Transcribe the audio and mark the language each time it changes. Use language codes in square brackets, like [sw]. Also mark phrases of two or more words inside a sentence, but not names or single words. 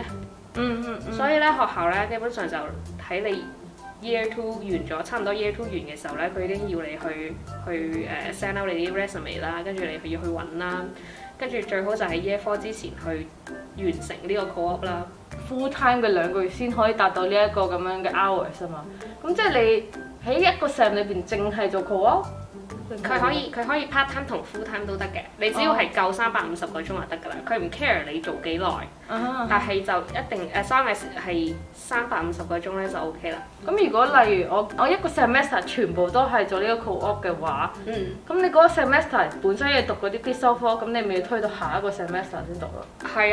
[yue] 所以咧學校咧基本上就喺你 year 2完咗，差唔多 year 2完嘅時候咧，佢已經要你去 [en] send out [yue] 你啲 resume 啦，跟住你要去揾啦，跟住最好就喺 year 4之前去完成呢個 co-op 啦。 [en] full time [yue] 嘅2個月先可以達到呢一個咁樣嘅 hours 啊嘛。咁即係你喺一個 sem 裏邊淨係做 co-op？佢可以 [en] part time [yue] 同 [en] full time [yue] 都得嘅，你只要係夠350個鐘就得㗎啦。佢唔 care 你做幾耐，但係就一定係350個鐘咧就 OK 啦。咁如果例如我一個 semester 全部都係做呢個 co-op 嘅話，咁你嗰個 semester 本身要讀嗰啲必修科，咁你咪要推到下一個 semester 先讀咯。係